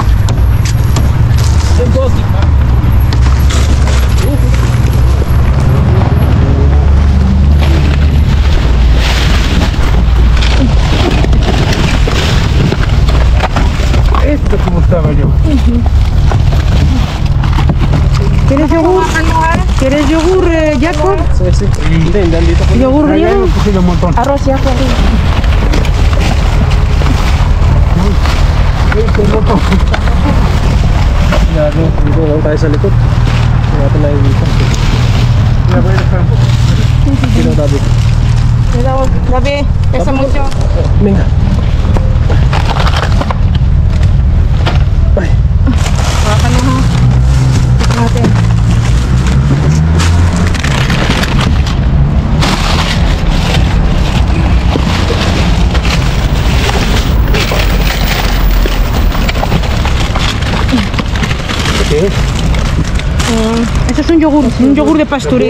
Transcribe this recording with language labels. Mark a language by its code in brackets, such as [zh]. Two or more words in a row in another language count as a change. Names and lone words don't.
[es] Esto como estaba yo. ¿Quieres yogur? ¿Quieres yogur, Jacob? [tl] Sí. Dito. [es] ¿Yogur Ahí griego? hemos cogido un montón. Arroz ya, Este montón. [tl] Dito lang tayo sa likod. Hindi natin nakikita. [es] Ya voy a dejar un poco. [tl] Dito, David. [es] Cuidado, Gabi, pesa mucho. Venga. Ay. [tl] Hawakan mo ha. Ito natin. [es] ¿Qué? Eso es un yogur de pastureo.